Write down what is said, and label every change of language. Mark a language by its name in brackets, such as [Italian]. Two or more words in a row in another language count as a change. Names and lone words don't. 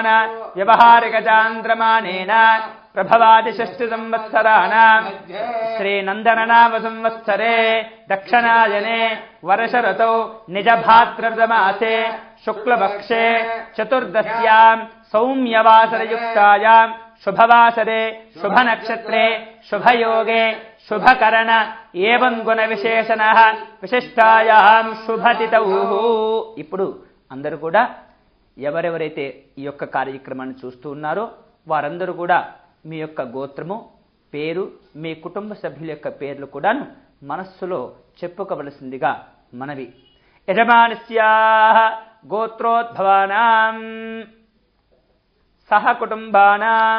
[Sanskrit] व्यवहारिकचान्द्रमानेन प्रभवादि षष्टि संवत्सराणाम् श्रीनन्दननाम संवत्सरे दक्षिणायने वर्षऋतौ निजभाद्रपदमासे शुक्लपक्षे चतुर्दश्याम् सौम्यवासरयुक्तायाम् शुभवासरे शुभनक्षत्रे शुभयोगे शुभकरण एवं गुणविशेषणः विशिष्टायाम् शुभतिथौ. [Telugu] ఇప్పుడు అందరూ కూడా ఎవరెవరైతే ఈ యొక్క కార్యక్రమాన్ని చూస్తూ ఉన్నారో వారందరూ కూడా మీ యొక్క గోత్రము పేరు మీ కుటుంబ సభ్యుల యొక్క పేర్లు కూడాను మనస్సులో చెప్పుకోవలసిందిగా మనవి. [Sanskrit] యజమానస్యాః గోత్రోద్భవానాం సహ కుటుంబానాం.